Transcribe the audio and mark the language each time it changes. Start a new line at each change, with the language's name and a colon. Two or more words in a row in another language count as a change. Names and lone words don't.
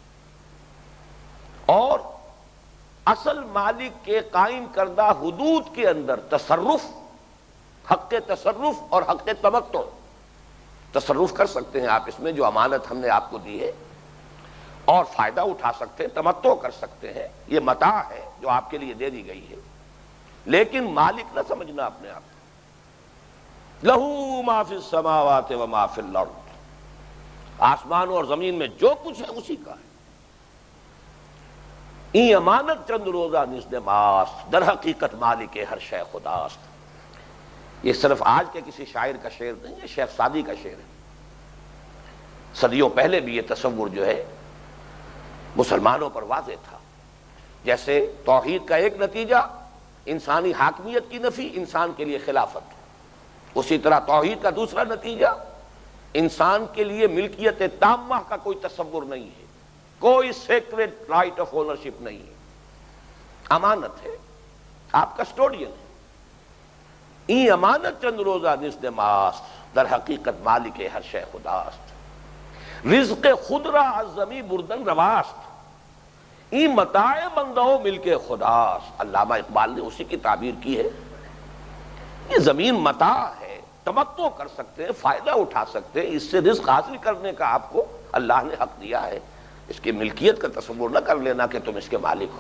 Urdu: اور اصل مالک کے قائم کردہ حدود کے اندر تصرف، حق تصرف اور حق تمتع، تصرف کر سکتے ہیں آپ اس میں جو امانت ہم نے آپ کو دی ہے، اور فائدہ اٹھا سکتے ہیں، تمتع کر سکتے ہیں، یہ متاع ہے جو آپ کے لیے دے دی گئی ہے، لیکن مالک نہ سمجھنا اپنے آپ کو۔
Arabic: لہو ما فی السماوات و ما فی الارض،
Urdu: آسمانوں اور زمین میں جو کچھ ہے اسی کا ہے۔
Persian: این امانت چند روزہ نزد ماست، در حقیقت مالک ہر شے خداست۔
Urdu: یہ صرف آج کے کسی شاعر کا شعر نہیں ہے، شیخ سعدی کا شعر ہے۔ صدیوں پہلے بھی یہ تصور جو ہے مسلمانوں پر واضح تھا، جیسے توحید کا ایک نتیجہ انسانی حاکمیت کی نفی، انسان کے لیے خلافت، اسی طرح توحید کا دوسرا نتیجہ انسان کے لیے ملکیت تامہ کا کوئی تصور نہیں ہے، کوئی
English: sacred right of ownership
Urdu: نہیں ہے، امانت ہے، آپ کسٹوڈین ہے۔
Persian: این امانت چند روزہ نزد ماست، در حقیقت مالک ہر شے خداست۔ رزق خود را از زمی بردن رواست، این متاع بندہ ملک خداست۔
Urdu: علامہ اقبال نے اسی کی تعبیر کی ہے، یہ زمین متاع ہے، تمتع کر سکتے ہیں، فائدہ اٹھا سکتے ہیں، اس سے رزق حاصل کرنے کا آپ کو اللہ نے حق دیا ہے، اس کی ملکیت کا تصور نہ کر لینا کہ تم اس کے مالک ہو۔